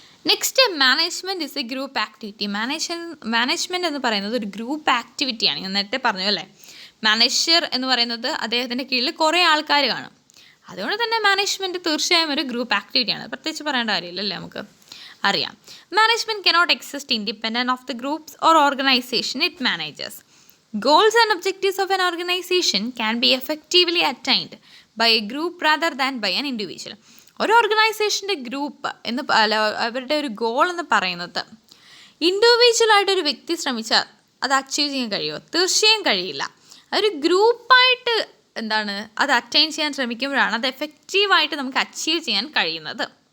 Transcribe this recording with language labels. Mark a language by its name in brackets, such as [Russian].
[English] Next, management is a group activity. [Malayalam] Management എന്ന് പറയുന്നത് ഒരു ഗ്രൂപ്പ് ആക്ടിവിറ്റിയാണ്. ഞാൻ നേരത്തെ പറഞ്ഞു അല്ലേ, മാനേജർ എന്ന് പറയുന്നത് അദ്ദേഹത്തിൻ്റെ കീഴിൽ കുറേ ആൾക്കാർ കാണും. അതുകൊണ്ട് തന്നെ മാനേജ്മെൻറ്റ് തീർച്ചയായും ഒരു ഗ്രൂപ്പ് ആക്ടിവിറ്റിയാണ്. പ്രത്യേകിച്ച് പറയേണ്ട കാര്യമില്ലല്ലേ, നമുക്ക് അറിയാം. [English] Management cannot exist independent of the groups or organization it manages. Goals and objectives of an organization can be effectively attained by a group rather than by an individual. [Malayalam] ഒരു ഓർഗനൈസേഷൻ്റെ group എന്ന് അവരുടെ ഒരു goal എന്ന് പറയുന്നത് ഇൻഡിവിജ്വലായിട്ടൊരു വ്യക്തി ശ്രമിച്ചാൽ അത് achieve ചെയ്യാൻ കഴിയുമോ? തീർച്ചയായും കഴിയില്ല. അതൊരു ഗ്രൂപ്പായിട്ട് അത് അറ്റൈൻ ചെയ്യാൻ ശ്രമിക്കുമ്പോഴാണ് അത് എഫക്റ്റീവായിട്ട് നമുക്ക് അച്ചീവ് ചെയ്യാൻ കഴിയുന്നത്.